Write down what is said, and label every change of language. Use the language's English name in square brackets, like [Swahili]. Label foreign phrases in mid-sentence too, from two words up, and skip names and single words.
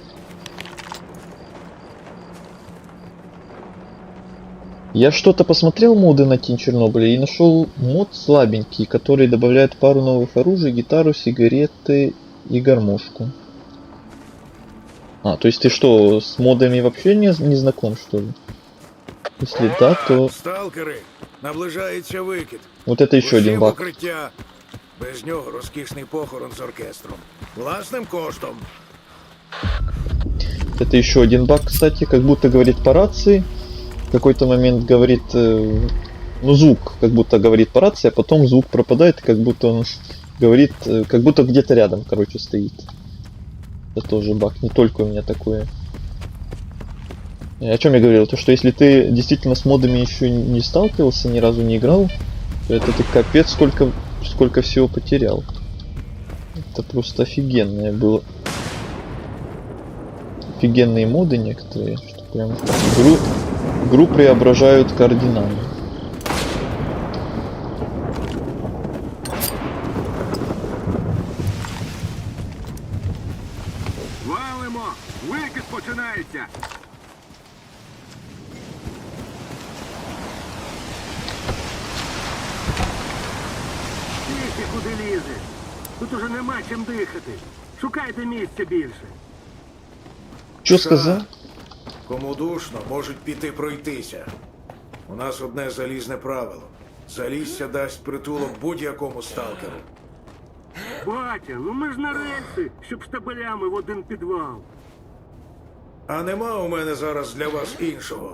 [Russian] Я что-то посмотрел моды на Тень Чернобыля и нашел мод слабенький, который добавляет пару новых оружий, гитару, сигареты и гармошку. А, то есть ты что, с модами вообще не знаком, что ли? Если да, то [Ukrainian] Сталкери, наближається викид. [Russian] вот это еще один [Ukrainian] Усі [Russian] баг. [Ukrainian] укриття. Без нього розкішний похорон з оркестром. Власним коштом. [Russian] Это еще один баг, кстати, как будто говорит по рации. В какой-то момент говорит, ну звук, как будто говорит по рации, а потом звук пропадает, как будто он говорит, как будто где-то рядом, короче, стоит. Это тоже баг, не только у меня такое. И о чем я говорил? То, что если ты действительно с модами еще не сталкивался, ни разу не играл, то это ты капец сколько всего потерял. Это просто офигенное было. Офигенные моды некоторые, что прям игру преображают кардинально. [Ukrainian] Валимо! Викид починається! Тільки куди лізеш? Тут уже нема чим дихати. Шукайте місця більше. [Russian] Что сказал? Кому душно, [Ukrainian] можуть піти пройтися. У нас одне залізне правило. Залісся дасть притулок будь-якому сталкеру. Батя, ну ми ж на рельси, щоб штабелями в один підвал. А нема у мене зараз для вас іншого.